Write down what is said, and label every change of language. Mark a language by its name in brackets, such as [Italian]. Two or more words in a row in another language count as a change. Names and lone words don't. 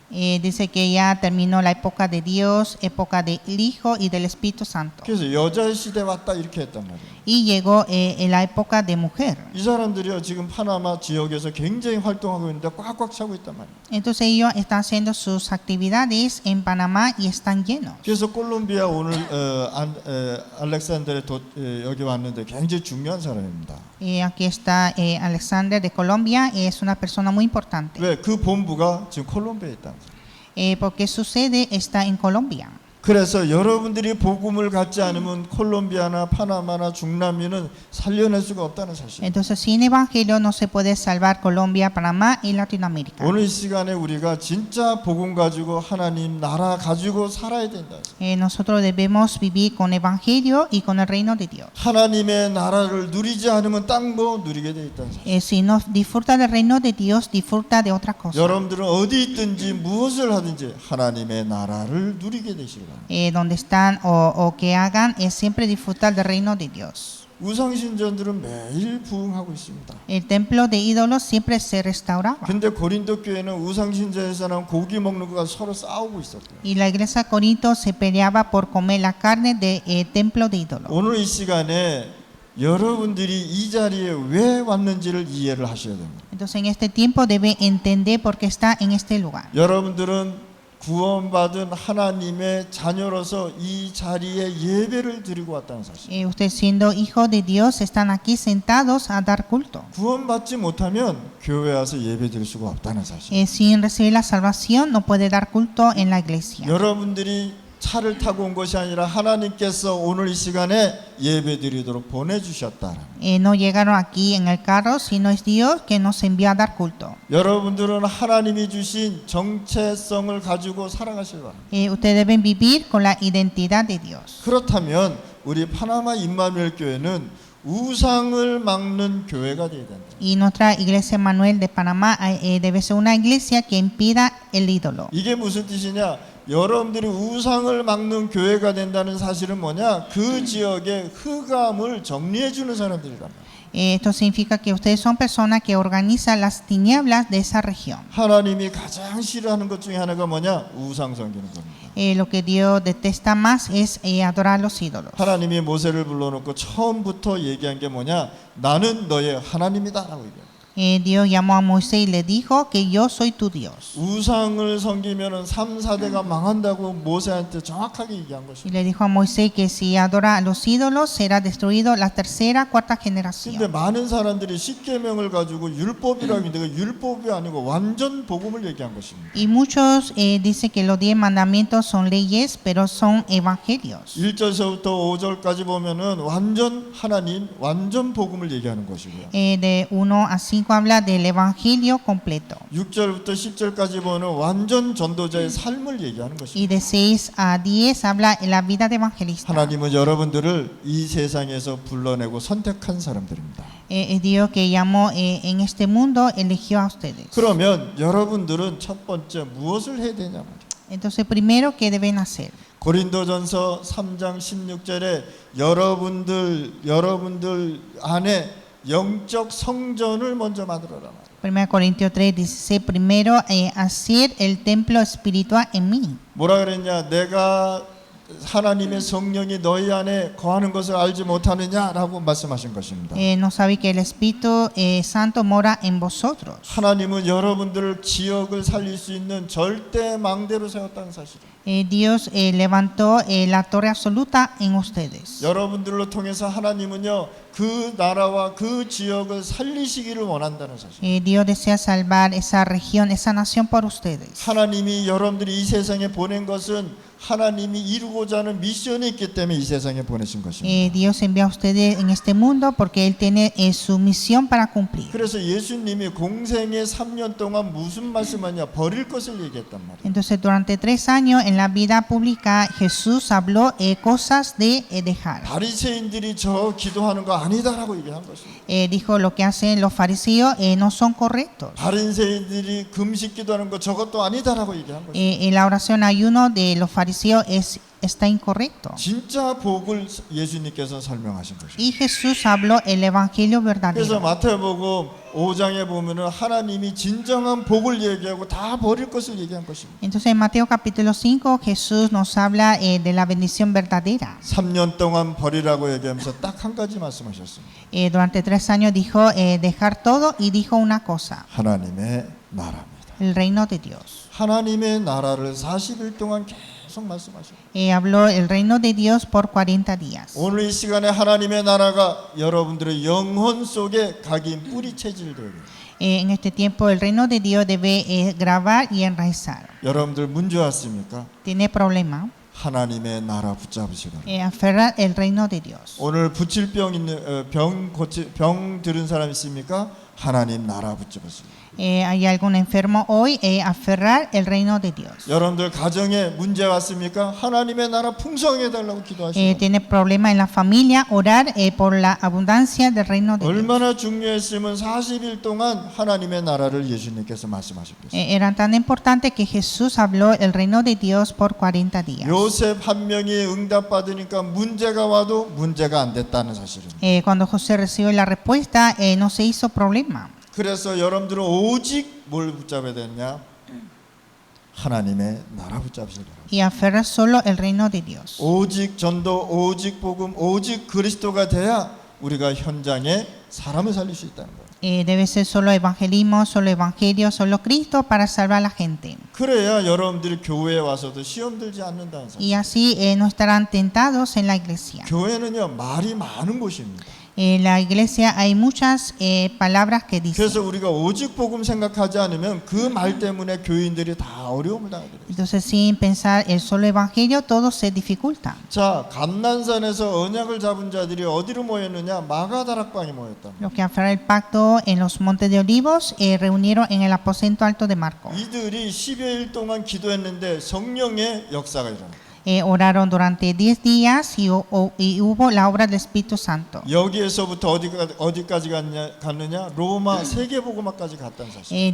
[Spanish] Dice que ya terminó la época de Dios, época del Hijo y del Espíritu Santo. [Korean] 그래서 여자의 시대 왔다 이렇게 했단 말이에요. [Spanish] Y llegó en la época de mujer. [Korean] 이 사람들이요 지금 파나마 지역에서 굉장히 활동하고 있는데 꽉꽉 차고 있단 말이에요. [Spanish] Entonces ellos están haciendo sus actividades en Panamá y están llenos. [Korean] 그래서 콜롬비아 오늘 알렉산드레 여기 왔는데 굉장히 중요한 사람입니다. [Spanish] Aquí está Alexander de Colombia, es una persona muy importante. [Korean] 왜? 그 본부가 지금 콜롬비아에 있다. [Spanish] Porque su sede está en Colombia. [Korean] 그래서 여러분들이 복음을 갖지 않으면 콜롬비아나 파나마나 중남미는 살려낼 수가 없다는 사실. [Spanish] Entonces sin evangelio no se puede salvar Colombia, Panamá y Latinoamérica. [Korean] 오늘 이 시간에 우리가 진짜 복음 가지고 하나님 나라 가지고 살아야 된다. [Spanish] Nosotros debemos vivir con evangelio y con el reino de Dios. [Korean] 하나님의 나라를 누리지 않으면 딴 거 누리게 돼 있다는 사실. [Spanish] Si no disfruta del reino de Dios, disfruta de otra cosa. [Korean] 여러분들은 어디 있든지 무엇을 하든지 하나님의 나라를 누리게 되시길 바랍니다. [Spanish] Donde están o que hagan es siempre disfrutar del reino de Dios. [Korean] 우상신전들은 매일 부흥하고 있습니다. [Spanish] El templo de ídolos siempre se restauraba. [Korean] 근데 고린도 교회는 우상신전에서는 고기 먹는 거가 서로 싸우고 있었고요. [Spanish] Y la iglesia de Corinto se peleaba por comer la carne del templo de ídolos. [Korean] 오늘 이 시간에 여러분들이 이 자리에 왜 왔는지를 이해를 하셔야 됩니다. [Spanish] Entonces en este tiempo debe entender por qué está en este lugar. [Korean] 여러분들은 구원받은 하나님의 자녀로서 이 자리에 예배를 드리고 왔다는 사실. [Spanish] Ustedes siendo hijos de Dios están aquí sentados a dar culto. [Korean] 구원받지 못하면 교회 와서 예배 드릴 수가 없다는 사실. [Spanish] Sin recibir la salvación no puede dar culto en la iglesia. [Korean] 여러분들이 차를 타고 온 것이 아니라 하나님께서 오늘 이 시간에 예배 드리도록 보내주셨다. [Spanish] No llegaron aquí en el carro, sino es Dios que nos envió a dar culto. [Korean] 여러분들은 하나님이 주신 정체성을 가지고 살아가실 바랍니다. [Spanish] Ustedes deben vivir con la identidad de Dios. [Korean] 그렇다면 우리 파나마 임마누엘 교회는 우상을 막는 교회가 되어야 된다. [Spanish] Y nuestra iglesia Manuel de Panamá debe ser una iglesia que impida el ídolo. [Korean] 이게 무슨 뜻이냐? 여러분들이 우상을 막는 교회가 된다는 사실은 뭐냐? 그 지역의 흑암을 정리해 주는 사람들이란 말이에요. [Spanish] Esto significa que ustedes son personas que organizan las tinieblas de esa región. [Korean] 하나님이 가장 싫어하는 것 중에 하나가 뭐냐? 우상 섬기는 겁니다. [Spanish] Lo que Dios detesta más es adorar los ídolos. [Korean] 하나님이 모세를 불러놓고 처음부터 얘기한 게 뭐냐? 나는 너의 하나님이다라고 얘기해요. [Spanish] Dios llamó a Moisés y le dijo que yo soy tu Dios. [Korean] 우상을 섬기면은 3, 4대가 망한다고 모세한테 정확하게 얘기한 [Spanish] Y [Korean] 것입니다. [Spanish] le dijo a Moisés que si adora a los ídolos será destruido la tercera, cuarta [Korean] 근데 [Spanish] generación. [Korean] 많은 사람들이 십계명을 가지고 율법이라고 했는데 그 율법이 아니고 완전 복음을 얘기한 것입니다. [Spanish] Y muchos dicen que los 10 mandamientos son leyes, pero son evangelios. [Korean] 1절서부터 5절까지 보면은 완전 하나님, 완전 복음을 얘기하는 것이고요. [Spanish] De 1 a 5 habla del evangelio completo. [Korean] 6절부터 10절까지 보면 완전 전도자의 삶을 얘기하는 [Spanish] Y [Korean] 것입니다. [Spanish] de 6 a 10 habla de la vida de evangelista. [Korean] 하나님은 여러분들을 이 세상에서 불러내고 선택한 사람들입니다. [Spanish] Es Dios que llamó en este mundo, eligió a ustedes. [Korean] 그러면 여러분들은 첫 번째 무엇을 해야 되냐 말이에요. [Spanish] Entonces, primero, ¿qué deben hacer? [Korean] 고린도전서 3장 16절에 여러분들 안에 영적 성전을 먼저 만들어라 말이에요. [Spanish] 1 Corintios 3:16, primero hacer el templo espiritual en mí. [Korean] 뭐라 그랬냐? 내가 하나님의 성령이 너희 안에 거하는 것을 알지 못하느냐라고 말씀하신 것입니다. [Spanish] No sabe que el Espíritu Santo mora en vosotros. [Korean] 하나님은 여러분들을 지역을 살릴 수 있는 절대 망대로 세웠다는 사실이에요. [Spanish] Dios levantó la torre absoluta en ustedes. [Korean] 여러분들로 통해서 하나님은요 그 나라와 그 지역을 살리시기를 원한다는 사실. [Spanish] Dios desea salvar esa región, esa nación por ustedes. [Korean] 하나님이 여러분들이 이 세상에 보낸 것은 하나님이 이루고자 하는 미션이 있기 때문에 이 세상에 보내신 것입니다. [Spanish] Dios envía a ustedes en este mundo porque Él tiene su misión para cumplir. [Korean] 그래서 예수님이 공생의 3년 동안 무슨 말씀하냐? 버릴 것을 얘기했단 말이에요. [Spanish] Entonces, durante 3 años en la vida pública, Jesús habló cosas de dejar. [Korean] 바리새인들이 저 기도하는 거 아니다라고 얘기한 것입니다. [Spanish] Dijo lo que hacen los fariseos no son correctos. [Korean] 바리새인들이 금식 기도하는 거 저것도 아니다라고 얘기한 것입니다. [Spanish] La oración ayuno de los fariseos está incorrecto. [Korean] 진짜 복을 예수님께서 설명하신 것입니다. [Spanish] Y Jesús habló el evangelio [Korean] 그래서 [Spanish] verdadero. [Korean] 마태복음 5장에 보면은 하나님이 진정한 복을 얘기하고 다 버릴 것을 얘기한 것입니다. [Spanish] Entonces en Mateo capítulo 5 Jesús nos habla de la bendición verdadera. [Korean] 3년 동안 버리라고 얘기하면서 딱 한 가지 말씀하셨습니다. [Spanish] Durante 3 años dijo dejar todo y dijo una cosa, [Korean] 하나님의 나라입니다. [Spanish] el reino de Dios. [Korean] 하나님의 나라를 40일 동안 계속 말씀하셨습니다. [Spanish] Habló el reino de Dios por 40 días. [Korean] 오늘 이 시간에 하나님의 나라가 여러분들의 영혼 속에 각인 뿌리 체질되어야 돼요. [Spanish] En este tiempo el reino de Dios debe grabar y enraizar. [Korean] 여러분들 문제 왔습니까? [Spanish] Tiene problema. [Korean] 하나님의 나라 붙잡으시라. [Spanish] Aferrar el reino de Dios. [Korean] 오늘 붙일 병 들은 사람 있습니까? 하나님 나라 붙잡으시라. [Spanish] Hay algún enfermo hoy, aferrar el reino de Dios. [Korean] 여러분들 가정에 문제 왔습니까? 하나님의 나라 풍성해 달라고 기도하시라. [Spanish] Tiene problema en la familia, orar por la abundancia del reino de Dios. [Korean] 얼마나 중요했으면 40일 동안 하나님의 나라를 예수님께서 말씀하셨겠어요. [Spanish] Era tan importante que Jesús habló el reino de Dios por 40 días. [Korean] 요셉 한 명이 응답받으니까 문제가 와도 문제가 안 됐다는 사실입니다. [Spanish] Cuando José recibió la respuesta, no se hizo problema. [Korean] 그래서 여러분들은 오직 뭘 붙잡아야 되냐? 하나님의 나라 붙잡으시라. [Spanish] Y aferrar solo el reino de Dios. [Korean] 오직 전도, 오직 복음, 오직 그리스도가 돼야 우리가 현장에 사람을 살릴 수 있다는 거예요. [Spanish] Debe ser solo evangelismo, solo evangelio, solo Cristo para salvar a la gente. [Korean] 그래야 여러분들이 교회에 와서도 시험 들지 않는다는 사실. [Spanish] Y así no estarán tentados en la iglesia. [Korean] 교회는요 말이 많은 곳입니다. [Spanish] En la iglesia hay muchas palabras que dicen. [Korean] 그래서 우리가 오직 복음 생각하지 않으면 그 말 때문에 교인들이 다 어려움을 당하게 돼요. [Spanish] Entonces, sin pensar el solo evangelio, todo se dificulta. [Korean] 자, 감난산에서 언약을 잡은 자들이 어디로 모였느냐? 마가다락방에 모였다. [Spanish] Los que aferraron el pacto en los montes de Olivos reunieron en el aposento alto de Marcos. [Korean] 이들이 10여일 동안 기도했는데 성령의 역사가 일어났다. [Spanish] Oraron durante 10 días y hubo la obra del Espíritu Santo. [Korean] 여기에서부터 어디까지 갔느냐? 로마 세계복음화까지 갔다는 사실.